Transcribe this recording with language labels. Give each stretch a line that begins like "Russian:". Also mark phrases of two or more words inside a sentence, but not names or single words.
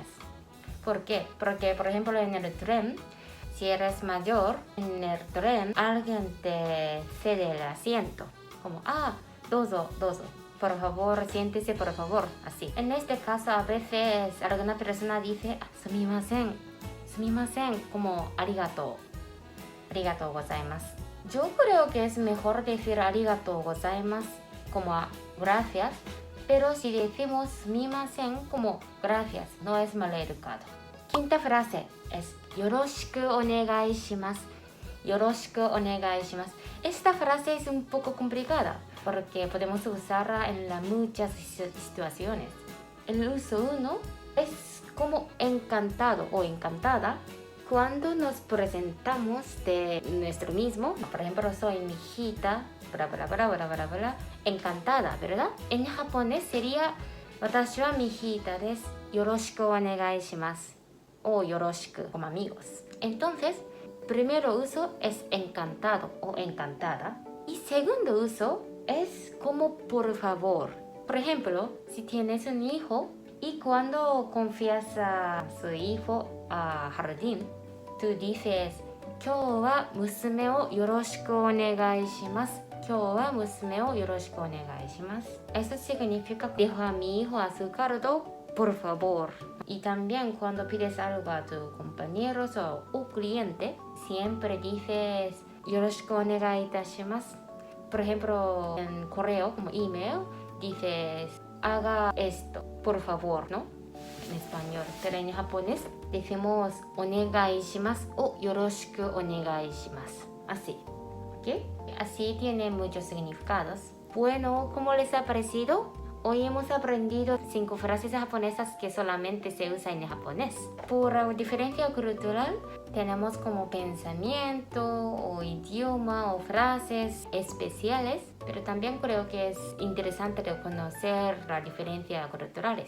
Spanish: ¿Por qué? Porque, por ejemplo, en el tren, si eres mayor, en el tren alguien te cede el asiento, como,
Japanese: どうぞ、どうぞ.
Spanish: Por favor, siéntese, por favor, así. En este caso, a veces alguna persona dice,
Japanese: すみません、すみません、como ありがとう、ありがとうございます.
Spanish: Yo creo que es mejor decir
Japanese: ありがとうございます
Spanish: como gracias, Pero si decimos sumimasen como gracias, no es mal educado. Quinta frase es
Japanese: よろしくお願いします. よろしくお願いします.
Spanish: Esta frase es un poco complicada porque podemos usarla en muchas situaciones. El uso 1 es como encantado o encantada cuando nos presentamos de nuestro mismo. Por ejemplo, soy mi hijita, bla bla bla bla bla bla, encantada, ¿verdad? En japonés sería
Japanese: 私は mi hijita です、よろしくお願いします, o yoroshiku
Spanish: como amigos. Entonces, primero uso es encantado o encantada y segundo uso es como por favor. Por ejemplo, si tienes un hijo y cuando confías a su hijo a jardín, tú dices,
Japanese: 今日は娘をよろしくお願いします。今日は娘をよろしくお願いします。
Spanish: Eso significa dejo a mi hijo a su cargo, por favor. Y también cuando pides algo a tus compañeros o cliente, siempre dices,
Japanese: よろしくお願いいたします。
Spanish: Por ejemplo, en correo como email, dices, haga esto, por favor, ¿no? En español, pero en japonés decimos
Japanese: お願いします
Spanish: o
Japanese: よろしくお願いします.
Spanish: Así, ¿ok? Así tiene muchos significados. Bueno, ¿cómo les ha parecido? Hoy hemos aprendido 5 frases japonesas que solamente se usan en japonés. Por la diferencia cultural, tenemos como pensamiento o idioma o frases especiales, pero también creo que es interesante reconocer las diferencias culturales.